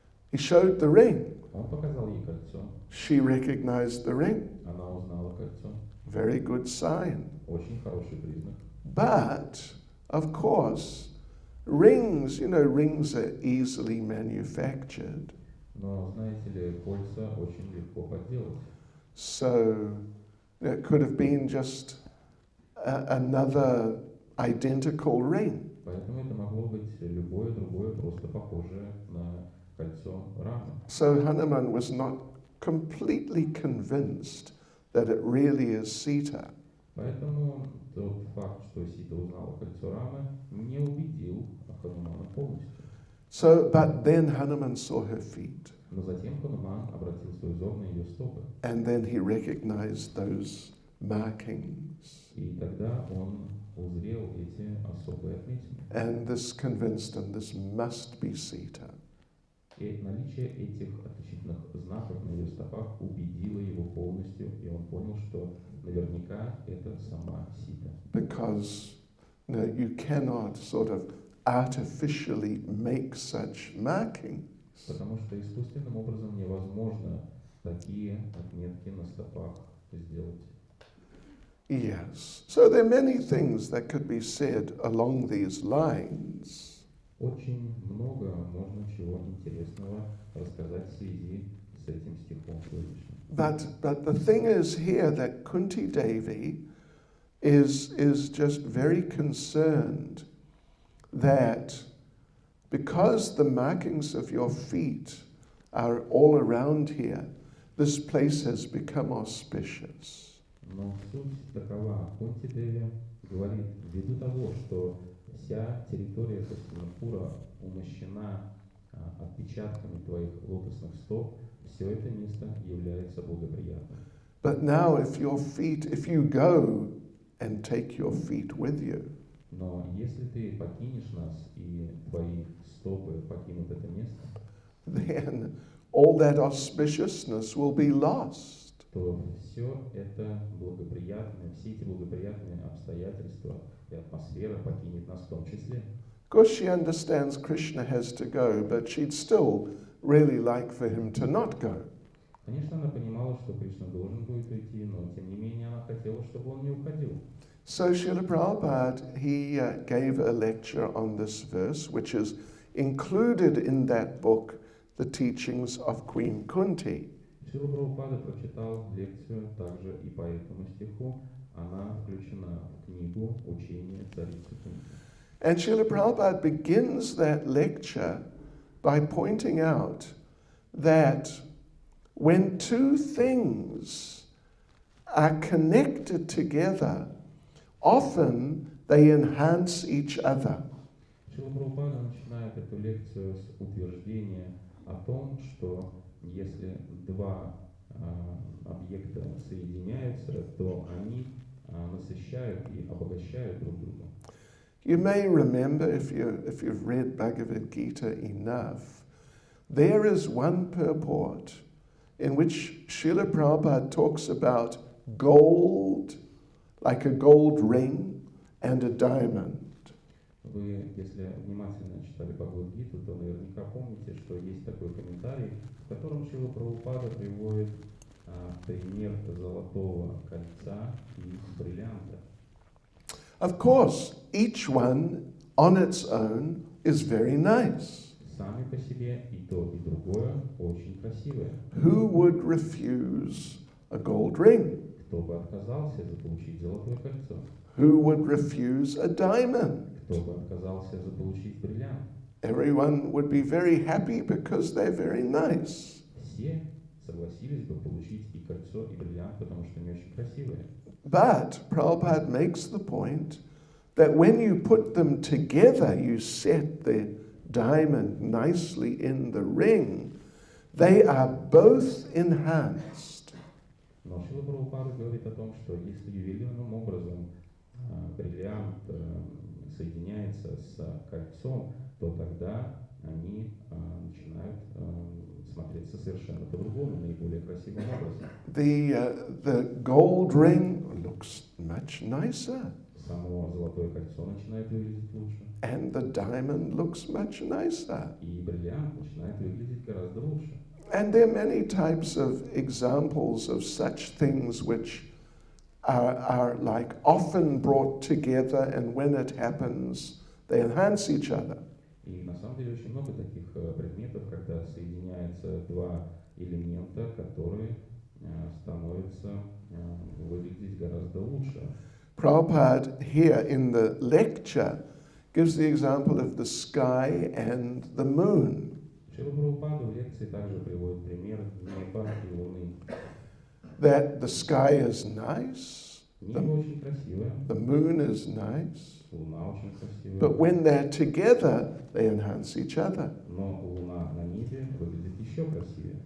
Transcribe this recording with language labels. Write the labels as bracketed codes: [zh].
[en] He showed the ring. [ru] Он показал ей кольцо. [en] She recognized the ring. [ru] Она узнала кольцо. [en] Very good sign. [ru] Очень хороший признак. [en] But, of course, rings, rings are easily manufactured. [ru] Но, знаете ли, кольца очень легко подделать. [en] So, it could have been just another identical ring. [ru] Поэтому это могло быть любое другое, просто похожее на кольцо Рамы. [en] So Hanuman was not completely convinced that it really is Sita. [ru] Поэтому тот факт, что Сита узнала кольцо Рамы, не убедил Ханумана полностью. [en] So, but then Hanuman saw her feet. [ru] Но затем Хануман обратил свой взор на ее стопы. [en] And then he recognized those markings. [ru] И тогда он узрел эти особые отметины. [en] And this convinced him this must be Sita. [ru] И наличие этих отличительных знаков на ее стопах убедило его полностью, и он понял, что наверняка это сама Сита. [en] Because you cannot sort of artificially make such markings. [ru] Потому что искусственным образом невозможно такие отметки на стопах сделать. [en] Yes. So there are many things that could be said along these lines. [ru] Очень много можно чего интересного рассказать в связи с этим стихом сегодняшним. [en] But the thing is here that Kunti Devi is just very concerned that because the markings of your feet are all around here, this place has become auspicious. [ru] Но суть такова. Кунти Деви говорит, ввиду того, что вся территория Хастинапура умощена отпечатками твоих лотосных стоп, все это место является благоприятным. [en] But now if you go and take your feet with you, [ru] Но если ты покинешь нас и твои стопы покинут это место, [en] then all that auspiciousness will be lost. [ru] то все это благоприятное, все эти благоприятные обстоятельства и атмосфера покинет нас в том числе. [en] Of course, she understands Krishna has to go, but she'd still really like for him to not go. [ru] Конечно, она понимала, что Кришна должен будет уйти, но тем не менее она хотела, чтобы он не уходил. [en] So Srila Prabhupada, he gave a lecture on this verse, which is included in that book, The Teachings of Queen Kunti. [ru] Шрила Прабхупада прочитал лекцию также и по этому стиху. Она включена в книгу «Учение царицы Кунти». [en] And Srila Prabhupada begins that lecture by pointing out that when two things are connected together, often they enhance each other. [ru] Шрила Прабхупада начинает эту лекцию с утверждения о том, что если два объекта соединяются, то они насыщают и обогащают друг друга. [en] You may remember, if you've read Bhagavad Gita enough, there is one purport in which Srila Prabhupada talks about gold, like a gold ring, and a diamond. [ru] Вы, если внимательно читали Бхагавад-гиту, то наверняка помните, что есть такой комментарий, в котором Шрила Прабхупада приводит пример золотого кольца и бриллианта. [en] Of course, each one on its own is very nice. [ru] Сами по себе и то, и другое очень красивое. [en] Who would refuse a gold ring? [ru] Кто бы отказался заполучить золотое кольцо? [en] Who would refuse a diamond? [ru] Кто бы отказался заполучить бриллиант? [en] Everyone would be very happy because they're very nice. [ru] Все согласились бы получить и кольцо, и бриллиант, потому что они очень красивые. [en] But Prabhupada makes the point that when you put them together, you set the diamond nicely in the ring, they are both enhanced. [ru] Но Шрила Прабхупада говорит о том, что если ювелирным образом бриллиант соединяется с кольцом, то тогда они начинают смотреться совершенно по-другому, наиболее красивым образом. [en] The gold ring looks much nicer, [ru] Само золотое кольцо начинает выглядеть лучше, [en] and the diamond looks much nicer. [ru] и бриллиант начинает выглядеть гораздо лучше. [en] And there are many types of examples of such things which are like often brought together, and when it happens, they enhance each other. [ru] И на самом деле очень много таких предметов, когда соединяются два элемента, которые становятся выглядеть гораздо лучше. [en] Prabhupada here in the lecture gives the example of the sky and the moon. [ru] Шрила Прабхупада в лекции также приводит пример неба и луны. [en] That the sky is nice, [ru] Небо очень красивое, [en] the moon is nice, [ru] луна очень красивая, [en] but when they're together, they enhance each other. [ru] но луна на небе выглядит еще красивее.